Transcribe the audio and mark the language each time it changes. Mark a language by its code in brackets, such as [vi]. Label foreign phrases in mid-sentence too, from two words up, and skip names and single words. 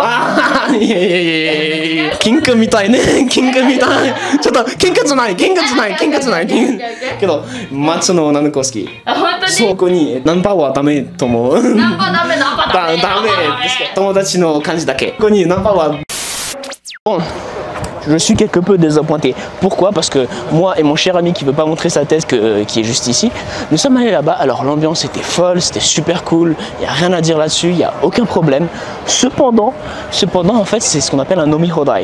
[ja] いや。キングみたいね。キングみたい。ちょっとキングじゃない。けどマッチョの女の子好き。本当に？そこにナンパはダメと思う。ナンパダメですけど、友達の感じだけ。ここにナンパは。 [fr] Je suis quelque peu désappointé. Pourquoi? Parce que moi et mon cher ami qui veut pas montrer sa tête, qui est juste ici, nous sommes allés là-bas. Alors l'ambiance était folle, c'était super cool. Il n'y a rien à dire là-dessus, il n'y a aucun problème. Cependant, en fait, c'est ce qu'on appelle un [ja] 飲み放題.